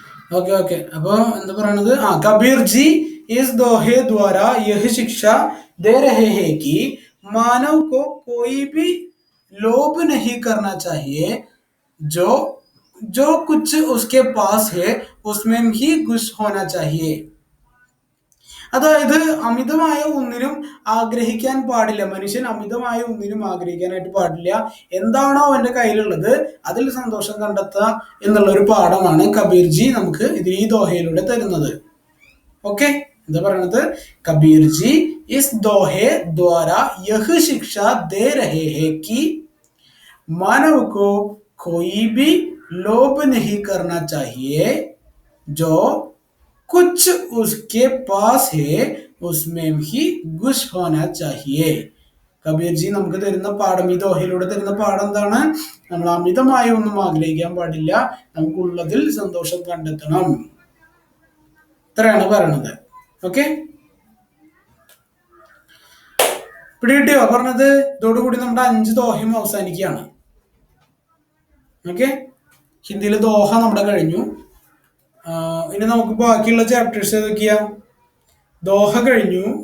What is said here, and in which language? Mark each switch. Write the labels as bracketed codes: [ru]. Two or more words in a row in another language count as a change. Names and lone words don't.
[en] okay okay [ml] अപ്പൊ എന്താ പറയണത് [hi] कबीर जी इस दोहे द्वारा यह शिक्षा दे रहे हैं कि मानव को कोई भी लोभ नहीं करना चाहिए जो जो कुछ उसके पास है उसमें ही खुश होना चाहिए [ml] അതായത് അമിതമായ ഒന്നിനും ആഗ്രഹിക്കാൻ പാടില്ല മനുഷ്യൻ അമിതമായ ഒന്നിനും ആഗ്രഹിക്കാനായിട്ട് പാടില്ല എന്താണോ അവന്റെ കയ്യിലുള്ളത് അതിൽ സന്തോഷം കണ്ടെത്തുക എന്നുള്ള ഒരു പാഠമാണ് കബീർജി നമുക്ക് ഇത് ഈ ദോഹയിലൂടെ തരുന്നത് ओके എന്താ പറയണത് कबीर जी [hi] इस दोहे द्वारा यह शिक्षा दे रहे हैं कि मानव को कोई भी लोभ नहीं करना चाहिए जो कुछ उसके पास है उसमें ही खुश होना चाहिए [ml] കബീർ ജി നമുക്ക് തരുന്ന പാഠം ഈ ദോഹയിലൂടെ തരുന്ന പാഠം എന്താണ് നമ്മൾ അമിതമായി ഒന്നും ആഗ്രഹിക്കാൻ പാടില്ല നമുക്കുള്ളതിൽ സന്തോഷം കണ്ടെത്തണം ഇത്രയാണ് പറയണത് ഓക്കെ പിടികിട്ടിയോ പറഞ്ഞത് ഇതോടുകൂടി നമ്മുടെ 5 ദോഹയും അവസാനിക്കുകയാണ് ഓക്കെ ഹിന്ദിയിലെ ദോഹ നമ്മുടെ കഴിഞ്ഞു ഇനി നമുക്ക് ബാക്കിയുള്ള ചാപ്റ്റേഴ്സ് ഏതൊക്കെയാ ദോഹ കഴിഞ്ഞു